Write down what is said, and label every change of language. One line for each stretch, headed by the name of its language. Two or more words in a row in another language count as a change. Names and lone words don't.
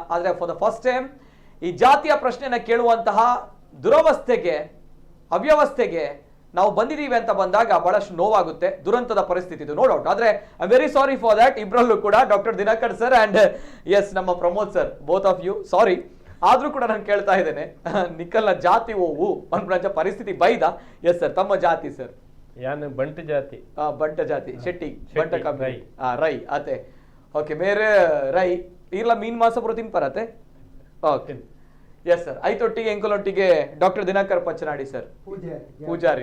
Kannada: ಆದರೆ
English: for the first time
Kannada: ಈ ಜಾತಿಯ ಪ್ರಶ್ನೆಯನ್ನು ಕೇಳುವಂತಹ ದುರವಸ್ಥೆಗೆ, ಅವ್ಯವಸ್ಥೆಗೆ ನಾವು ಬಂದಿದ್ದೀವಿ ಅಂತ ಬಂದಾಗ ಬಹಳಷ್ಟು ನೋವಾಗುತ್ತೆ. ದುರಂತದ ಪರಿಸ್ಥಿತಿ ಇದು,
English: no doubt. ಆದ್ರೆ I am very sorry for that.
Kannada: ಇಬ್ಬರಲ್ಲೂ ಕೂಡ ಡಾಕ್ಟರ್ ದಿನಕರ್ ಸರ್ ಅಂಡ್ ಎಸ್ ನಮ್ಮ ಪ್ರಮೋದ್ ಸರ್,
English: both of you sorry.
Kannada: ಆದ್ರೂ ಕೂಡ ನಾನು ಕೇಳ್ತಾ ಇದ್ದೇನೆ,
Tulu: ನಿಖಲ್ನ ಜಾತಿ ಓವು ಅನ್ಕೊಂಡ ಪರಿಸ್ಥಿತಿ ಬೈದ.
Kannada: ಎಸ್ ಸರ್, ತಮ್ಮ ಜಾತಿ ಸರ್?
Tulu: ಯಾನ್ ಬಂಟ ಜಾತಿ. ಬಂಟ ಜಾತಿ, ಶೆಟ್ಟಿ ಬಂಟ ಕಮ್ಮಿ ರೈ ಆತೆ. ಓಕೆ, ಮೇರೆ ರೈ ಇರ್ಲ ಮೀನ್ ಮಾಸ ಬರೋತಿನ್ ಪರತೆ.
English: okay yes sir.
Tulu: ಐತೊಟ್ಟಿಗೆ ಎಂಕಲೊಟ್ಟಿಗೆ ಡಾಕ್ಟರ್ ದಿನಕರ್ ಪಚ್ಚನಾಡಿ ಸರ್, ಪೂಜಾರಿ.